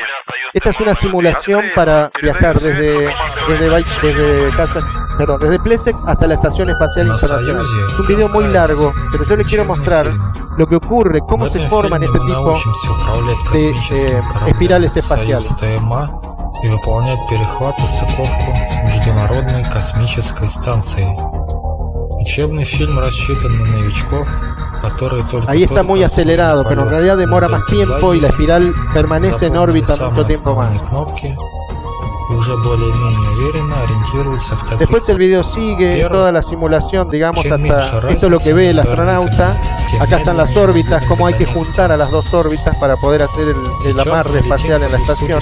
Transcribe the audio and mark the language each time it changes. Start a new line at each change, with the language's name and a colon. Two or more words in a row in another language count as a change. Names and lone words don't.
Spanish: Esta es una simulación para viajar desde Plesetsk hasta la Estación Espacial Internacional. Es un video muy largo, pero yo les quiero mostrar lo que ocurre, cómo se forman este tipo de espirales espaciales.
Russian: И выполнять перехват и стыковку с Международной космической станцией. Учебный фильм рассчитан на новичков, которые только...
Spanish: Ahí está muy acelerado, pero en realidad demora más tiempo y la espiral permanece en órbita mucho tiempo más. Después el video sigue toda la simulación, digamos, hasta esto es lo que ve el astronauta. Acá están las órbitas, cómo hay que juntar a las dos órbitas para poder hacer el amarre espacial en la estación.